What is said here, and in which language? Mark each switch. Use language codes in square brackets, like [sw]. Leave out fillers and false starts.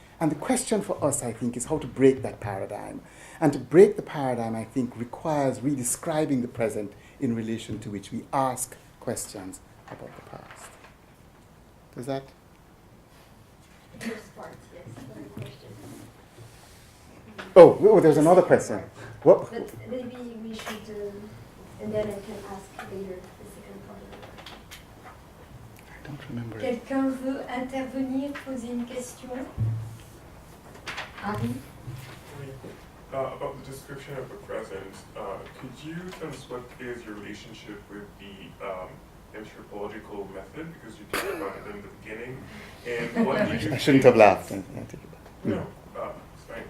[en] And the question for us, I think, is how to break that paradigm. And to break the paradigm, I think, requires redescribing the present in relation to which we ask questions about the past. Does that? First part, yes, very question. Oh, there's another question. What? But maybe we should, and then I can ask later the second part of the question. I don't remember it. [fr] Quelqu'un veut intervenir, poser une question? [en] Harry? About the description of the present, could you tell us what is your relationship with the anthropological method? Because you talked about it in the beginning. And what do you I shouldn't have laughed. No, it's fine.